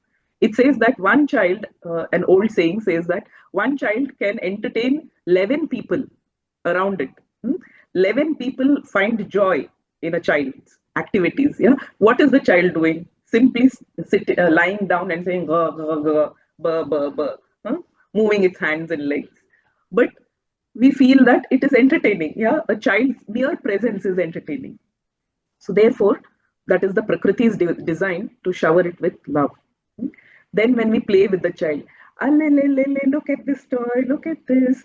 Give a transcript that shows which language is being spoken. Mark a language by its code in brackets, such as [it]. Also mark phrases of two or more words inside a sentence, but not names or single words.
[en] It says that one child, an old saying says that one child can entertain 11 people around it. 11 people find joy in a child's activities. Yeah. What is the child doing? Simply lying down and saying, "Ga, ga, ga, ba, ba, ba," moving its hands and legs. But we feel that it is entertaining. Yeah. A child's mere presence is entertaining. So therefore, that is the Prakriti's design to shower it with love. Then when we play with the child, look at this toy, look at this.